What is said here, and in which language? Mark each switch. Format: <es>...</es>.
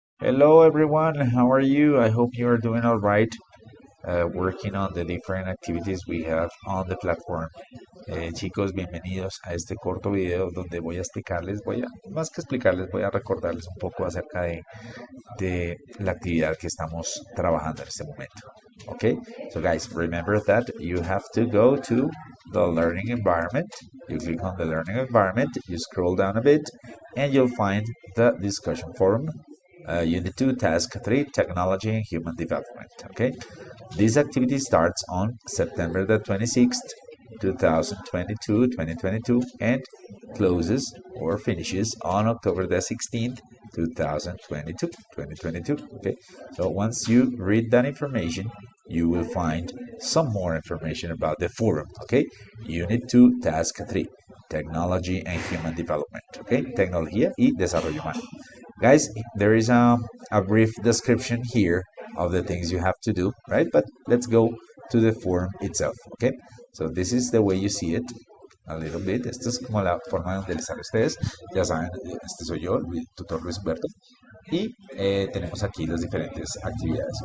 <en>Hello everyone, how are you? I hope you are doing all right, working on the different activities we have on the platform.</en> <es>Chicos, bienvenidos a este corto video donde voy a explicarles, más que explicarles, voy a recordarles un poco acerca de la actividad que estamos trabajando en este momento.</es> <en>Okay, so guys, remember that you have to go to the learning environment. You click on the learning environment, you scroll down a bit, and you'll find the discussion forum. Unit 2, Task 3, Technology and Human Development. Okay, this activity starts on September the 26th, 2022, and closes or finishes on October the 16th, 2022. Okay, so once you read that information, you will find some more information about the forum. Okay, Unit 2, Task 3, Technology and Human Development.</en> <es>Okay, Tecnología y Desarrollo Humano.</es> <en>Guys, there is a brief description here of the things you have to do, right? But let's go to the form itself, okay? So this is the way you see it, a little bit.</en> <es>Esta es como la forma de donde les sale a ustedes. Ya saben, este soy yo, el tutor Luis Humberto. Y tenemos aquí las diferentes actividades.</es>